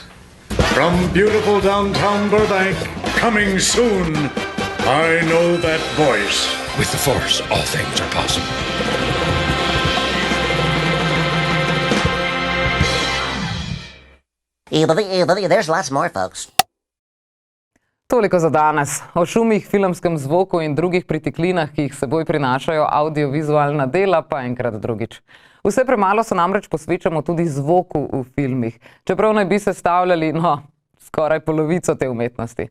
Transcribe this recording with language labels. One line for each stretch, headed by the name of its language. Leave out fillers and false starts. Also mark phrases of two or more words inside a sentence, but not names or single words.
English: From beautiful downtown Burbank, coming soon. I know that voice. With the Force, all things are possible. There's lots more, folks.
Slovenian: Toliko za danes. O šumih, filmskem zvoku in drugih pritiklinah, ki jih seboj prinašajo audiovizualna dela, pa enkrat drugič. Vse premalo se namreč posvečamo tudi zvoku v filmih, čeprav naj bi sestavljali, skoraj polovico te umetnosti.